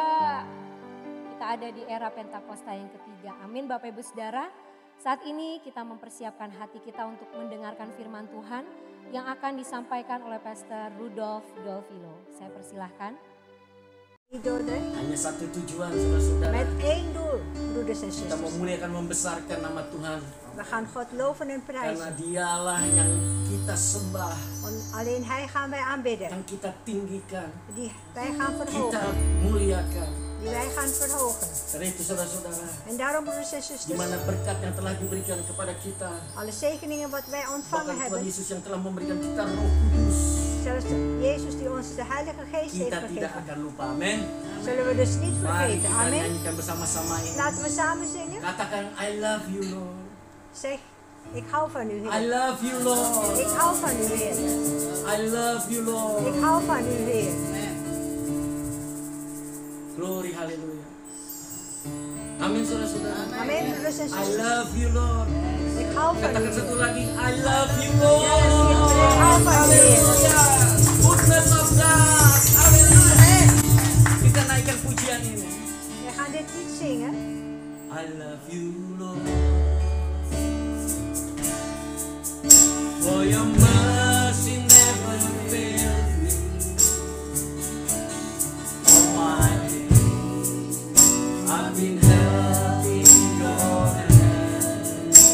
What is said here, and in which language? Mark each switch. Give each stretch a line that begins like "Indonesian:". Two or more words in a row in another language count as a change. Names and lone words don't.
Indonesian: Kita ada di era Pentakosta yang ketiga. Amin Bapak Ibu Saudara. Saat ini kita mempersiapkan hati kita untuk mendengarkan firman Tuhan yang akan disampaikan oleh Pastor Rudolf Dolfilo. Saya persilahkan. Hanya satu tujuan, saudara-saudara.
Dutch: Met één doel, broeders en
Indonesian: Kita
Dutch: zusters.
Indonesian: memuliakan, membesarkan nama Tuhan.
Dutch: We gaan God loven en
Indonesian: Karena
Dutch: prijzen.
Indonesian: Dialah yang kita sembah,
Dutch: Want alleen Hij gaan wij aanbidden.
Indonesian: yang kita tinggikan,
Dutch: Die wij gaan
Indonesian: kita
Dutch: verhogen.
Indonesian: muliakan.
Dutch: Die wij gaan verhogen.
Indonesian: Karena itu, saudara-saudara,
Dutch: En daarom, broeders en
Indonesian: di
Dutch: zusters,
Indonesian: mana berkat yang telah diberikan kepada kita,
Dutch: alle zegeningen wat wij ontvangen
Indonesian: bahkan Tuhan
Dutch: hebben,
Indonesian: Yesus yang telah memberikan kita Roh Kudus,
Dutch: zelfs Jezus die ons de Heilige Geest heeft
Indonesian: kita tidak
Dutch: gegeven,
Indonesian: akan lupa. Amin.
Dutch: zullen we dus niet
Indonesian: Mari
Dutch: vergeten.
Indonesian: kita
Dutch: Amen.
Indonesian: nyanyikan bersama-sama ini.
Dutch: Laten we samen zingen.
Indonesian: Katakan,
English: I love you, Lord.
Dutch: Zeg, ik hou van u,
English: I
Dutch: Heer.
English: love you, Lord.
Dutch: Ik hou van u, Heer.
English: I love you, Lord.
Dutch: Ik hou van u, Heer.
English: Glory,
Indonesian: haleluya. Amin, saudara-saudara.
Dutch: Amen, broeders en
English: I
Dutch: zusters.
English: love you, Lord.
Dutch: Ik hou van u,
Indonesian: Katakan satu
Dutch: Heer.
Indonesian: lagi,
English: I love you, Lord.
Dutch: Ik hou van u, Heer.
English: Hallelujah. Goodness of God. Hallelujah.
Indonesian: Kita naikkan pujian ini.
Dutch: We gaan dit lied zingen.
English: I love you, Lord. For your mercy never fails me. All my days I've been held in your hand.